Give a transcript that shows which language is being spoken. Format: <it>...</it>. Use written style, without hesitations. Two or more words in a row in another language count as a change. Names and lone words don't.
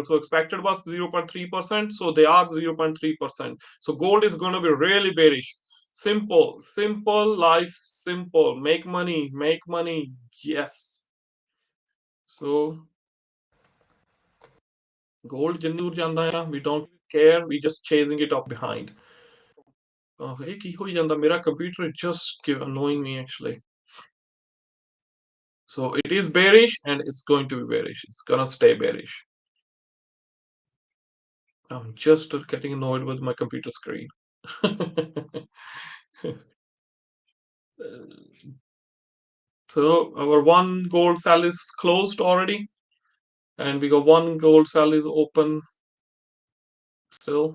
<en>So expected was 0.3%. So they are 0.3%. So gold is going to be really bearish. Simple life, simple. Make money. Yes. So gold</en> <pa>ਜਿੰਨੀ ਜਾਂਦਾ ਆ,</pa> <en>we don't care, we just chasing it off behind.</en> <pa>ਇਹ ਕੀ ਹੋਈ ਜਾਂਦਾ, ਮੇਰਾ</pa> <en>computer just annoying me actually. So it is bearish and it's going to be bearish. It's gonna stay bearish. I'm just getting annoyed with my computer screen. So our one gold sell is closed already, and we got one gold sell is open still.</en>